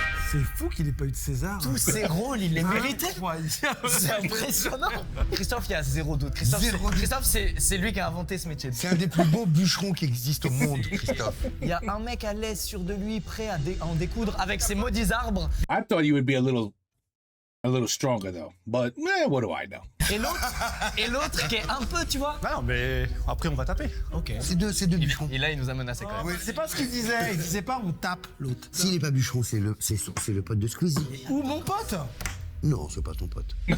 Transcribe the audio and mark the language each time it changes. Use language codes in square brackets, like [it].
[fr] C'est fou qu'il ait pas eu de César. Tous ses rôles, il les méritait. C'est impressionnant. Christophe, il y a zéro doute. Christophe, c'est lui qui a inventé ce métier. C'est un des plus beaux bûcherons qui existent au monde, Christophe. Il y a un mec à l'aise, sûr de lui, prêt à en découdre avec ses maudits arbres. [en] I thought you would be a little stronger, though. But, what do I know? [fr] Et l'autre qui est un peu, tu vois. Non, mais après, on va taper. Ok. C'est deux bûcherons. Et là, il nous a menacé quand même. C'est pas ce qu'il disait. Il disait pas on tape l'autre. S'il n'est pas bûcheron, c'est le pote de Squeezie. Ou mon pote. Non, c'est pas ton pote.